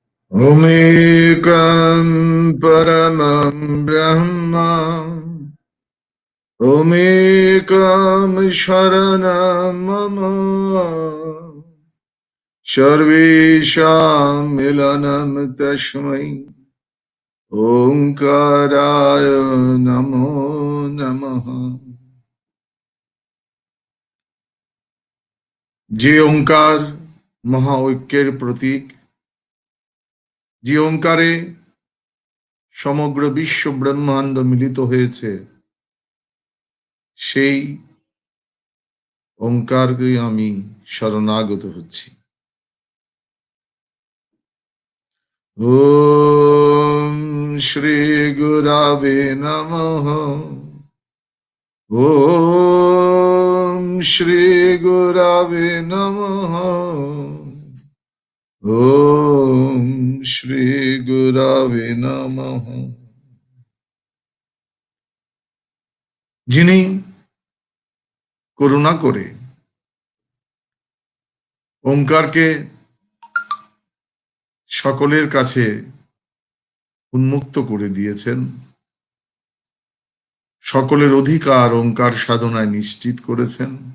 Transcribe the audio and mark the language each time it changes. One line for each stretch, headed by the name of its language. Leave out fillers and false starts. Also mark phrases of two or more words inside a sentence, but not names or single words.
Sanskrit: ओमेकं परमं ब्रह्म ओमेकं शरणं मम सर्वेषां मिलनं तस्मै ओंकाराय नमो नमः।
Bangla: যে ওঙ্কার মহা ঐক্যের প্রতীক, যে ওঙ্কারে সমগ্র বিশ্ব ব্রহ্মাণ্ড মিলিত হয়েছে, সেই ওঙ্কারকে আমি শরণাগত হচ্ছি।
Sanskrit: ওম শ্রী গুরবে নমঃ। ওম শ্রী গুরবে নমঃ। ওম শ্রী গুরবে নমঃ।
Bangla: যিনি করুণা করে ওঙ্কারকে সকলের কাছে উন্মুক্ত করে দিয়েছেন, সকলের অধিকার ওঙ্কার সাধনায় নিশ্চিত করেছেন,